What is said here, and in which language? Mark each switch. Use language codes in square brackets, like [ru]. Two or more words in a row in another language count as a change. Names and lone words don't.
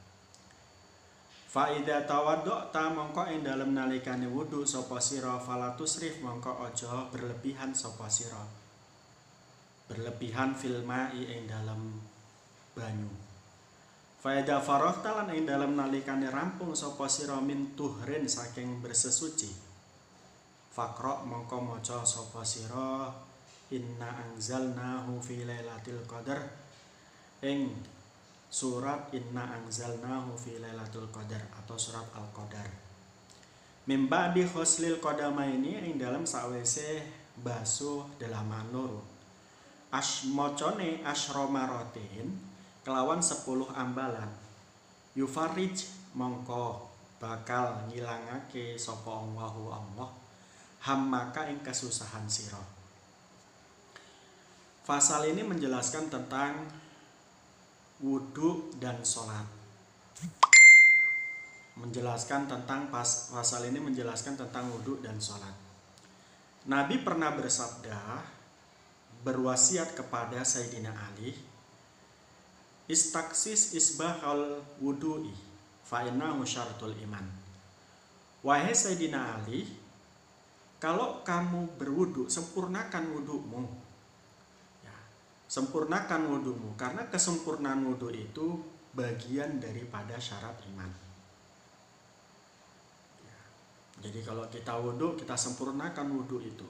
[ar] فإذا توضأت [jv] mongko ing dalem nalikane wudu sapa sira [ar] فلا تسرف [jv] mongko aja berlebihan sapa sira. Berlebihan [ar] في الماء [jv] ing dalem banyu. [ar] فإذا فرغت [jv] lan ing dalem nalikane rampung sapa sira [ar] من طهر [jv] saking bersesuci. Faqra mongko maca sapa sira [ar] إنا أنزلناه في ليلة القدر [jv] ing surat Inna anzalnahu fi lailatul qadar atau surat Al-Qadar. [ar] من بعد غسل القدمين [jv] ing dalam sawise basuh dalaman loro. Mocone [ar] عشر مرات [jv] kelawan 10 ambalan. Yufarij mongko bakal ngilangake sapa [ar] الله الله همك [jv] ing kesusahan sira. [id] Fasal ini menjelaskan tentang wudu dan sholat. Pasal ini menjelaskan tentang wudu dan sholat. Nabi pernah bersabda, berwasiat kepada Sayyidina Ali, [ar] استقص إسباغ الوضوء فإنه شرط الإيمان. [id] Wahai Sayyidina Ali, kalau kamu berwudu, sempurnakan wudumu. Sempurnakan wudumu, karena kesempurnaan wudu itu bagian daripada syarat iman. Jadi kalau kita wudu, kita sempurnakan wudu itu.